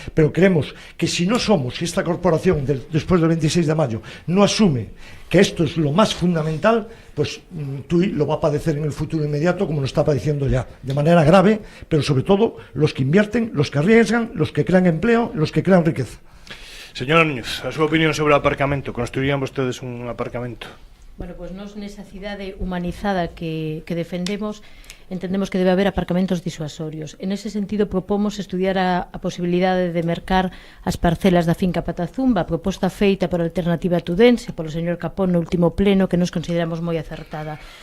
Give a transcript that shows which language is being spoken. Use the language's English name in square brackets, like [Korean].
[Spanish] Pero creemos que si esta corporación, después del 26 de mayo, no asume que esto es lo más fundamental, pues TUI lo va a padecer en el futuro inmediato, como lo está padeciendo ya, de manera grave, pero sobre todo los que invierten, los que arriesgan, los que crean empleo, los que crean riqueza. [Galician] Señora Núñez, a súa opinión sobre o aparcamento. Construirían vostedes un aparcamento? Bueno, pues nós nesa cidade humanizada que defendemos entendemos que debe haber aparcamentos disuasorios. En ese sentido, propomos estudiar a posibilidade de mercar as parcelas da finca Patazumba, a proposta feita por Alternativa Tudense, polo señor Capón no último pleno, que nos consideramos moi acertada.